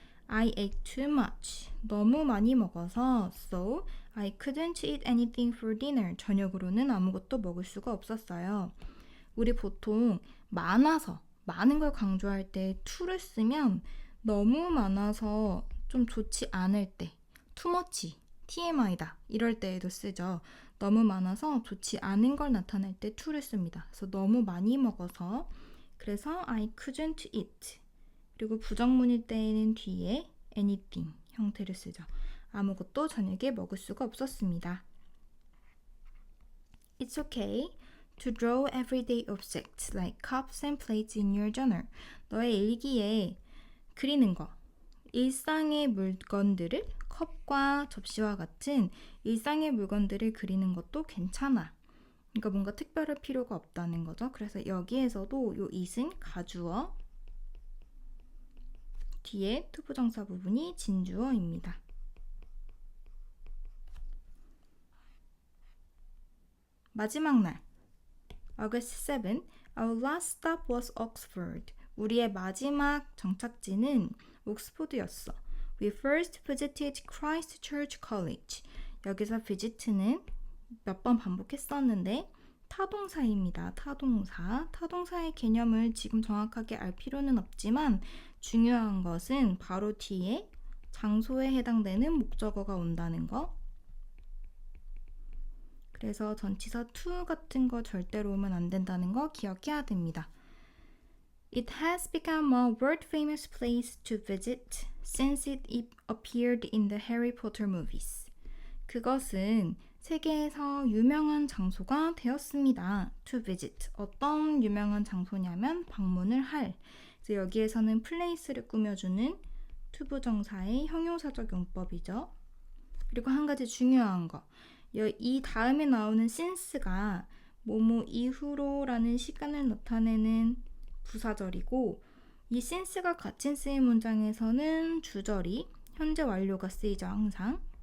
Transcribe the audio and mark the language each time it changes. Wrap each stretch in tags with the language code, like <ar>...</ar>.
<en>I ate too much.</en> <ko>너무 많이 먹어서</ko> <en>so I couldn't eat anything for dinner.</en> <ko>저녁으로는 아무것도 먹을 수가 없었어요. 우리 보통 많아서 많은 걸 강조할 때 to를 쓰면 너무 많아서 좀 좋지 않을 때 too much, TMI다 이럴 때에도 쓰죠. 너무 많아서 좋지 않은 걸 나타낼 때 to를 씁니다. 그래서 너무 많이 먹어서 그래서</ko> <en>I couldn't eat</en> <ko>그리고 부정문일 때에는 뒤에 anything 형태를 쓰죠. 아무것도 저녁에 먹을 수가 없었습니다.</ko> <en>It's okay to draw everyday objects like cups and plates in your journal.</en> <ko>너의 일기에 그리는 거, 일상의 물건들을 컵과 접시와 같은 일상의 물건들을 그리는 것도 괜찮아. 그러니까 뭔가 특별할 필요가 없다는 거죠. 그래서 여기에서도 요 it은 가주어, 뒤에 투부정사 부분이 진주어입니다. 마지막 날,</ko> <en>August 7, our last stop was Oxford.</en> <ko>우리의 마지막 정착지는 옥스포드였어.</ko> <en>We first visited Christ Church College.</en> <ko>여기서 visit는 몇 번 반복했었는데 타동사입니다. 타동사. 타동사의 개념을 지금 정확하게 알 필요는 없지만 중요한 것은 바로 뒤에 장소에 해당되는 목적어가 온다는 거. 그래서 전치사 to 같은 거 절대로 오면 안 된다는 거 기억해야 됩니다.</ko> <en>It has become a world-famous place to visit since it appeared in the Harry Potter movies.</en> <ko>그것은 세계에서 유명한 장소가 되었습니다.</ko> <en>To visit.</en> <ko>어떤 유명한 장소냐면 방문을 할. 그래서 여기에서는 place를 꾸며주는 투부정사의 형용사적 용법이죠. 그리고 한 가지 중요한 거. 이 다음에 나오는 since가 뭐뭐 이후로라는 시간을 나타내는 부사절이고 이 since가 같이 쓰인 문장에서는 주절이 현재 완료가 쓰이죠. 항상.</ko>